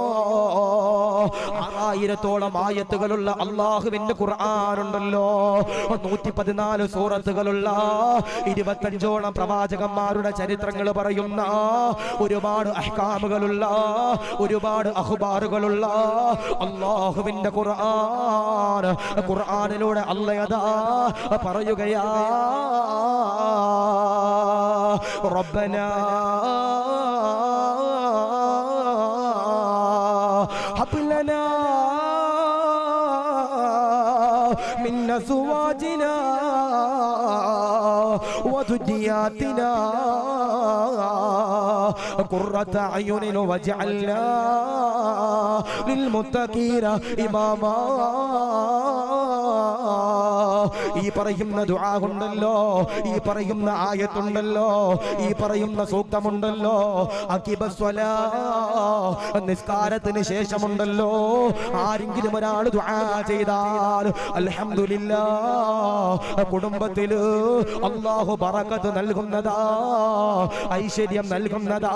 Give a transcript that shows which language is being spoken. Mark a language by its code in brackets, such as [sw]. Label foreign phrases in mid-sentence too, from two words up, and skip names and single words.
[ml] 6000-ഓളം ആയത്തുകളുള്ള അല്ലാഹുവിന്റെ ഖുർആനുണ്ടല്ലോ, 114 സൂറത്തുകളുള്ള 25ഓളം പ്രവാചകന്മാരുടെ ചരിത്രങ്ങൾ പറയുന്ന ഒരുപാട് അഹ്കാമുകളുള്ള ഒരുപാട് അഖ്ബാറുകളുള്ള അല്ലാഹുവിന്റെ ഖുർആൻ. ഖുർആനിലൂടെ അല്ലാഹ് പറയുകയാ, [ar] ربنا هب لنا من أزواجنا وذرياتنا قرة أعين واجعلنا للمتقين إماما. [ml] ഈ പറയുന്ന ദുആ ഉണ്ടല്ലോ, ഈ പറയുന്ന ആയത്തുണ്ടല്ലോ, ഈ പറയുന്ന സൂക്തമുണ്ടല്ലോ, അഖിബസ്വലാ നിസ്കാരത്തിന് ശേഷമുണ്ടല്ലോ, ആരെങ്കിലും ഒരാൾ ദുആ ചെയ്താൽ അൽഹംദുലില്ലാഹ് കുടുംബത്തിൽ അല്ലാഹു ബറക്കത്ത് നൽകുന്നതാ, ഐശ്വര്യം നൽകുന്നതാ.